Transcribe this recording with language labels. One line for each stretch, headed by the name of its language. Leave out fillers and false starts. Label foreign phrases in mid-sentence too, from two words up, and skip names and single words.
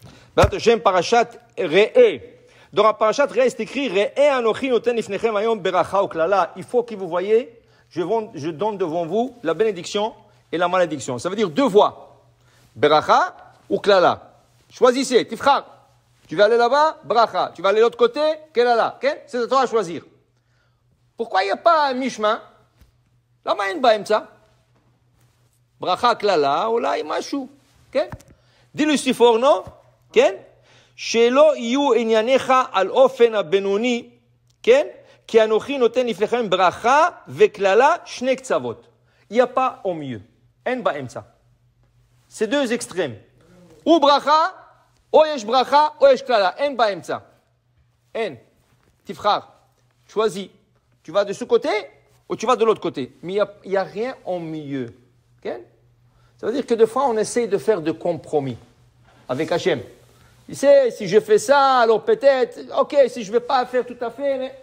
Hebrew: בעזרת השם, פרשת ראה.
French: Dans la parashat Re'eh, c'est écrit
Hebrew: ראה אנוכי נותן לפניכם היום ברכה וקללה.
French: Il faut que vous voyez, je donne devant vous la bénédiction et la malédiction. Ça veut dire deux voies. Beracha ou klala. Choisissez, tifchar. Tu vas aller là-bas, bracha. Tu vas aller de l'autre côté, kelala. Okay? C'est à toi à choisir. Pourquoi il n'y a pas un mi-chemin?
Hebrew: למה אין באמצע. ברכה קללה, אולי משהו. כן? דילוי ספורנו, כן? שלא יהיו ענייניך על אופן הבינוני, כן? כי אנוכי נותן לפניכם ברכה וכללה שני קצוות.
French: Il n'y a pas au milieu.
Hebrew: אין באמצע.
French: C'est deux extrêmes.
Hebrew: ou bracha, ou יש ברכה, ou יש קללה. אין באמצע. אין. תבחר.
French: choisis. Tu vas de ce côté ou tu vas de l'autre côté. Mais il n'y a rien au milieu. Okay? Ça veut dire que des fois, on essaye de faire de compromis avec Hachem. Tu sais, si je fais ça, alors peut-être, ok, si je ne vais pas faire tout à fait, mais...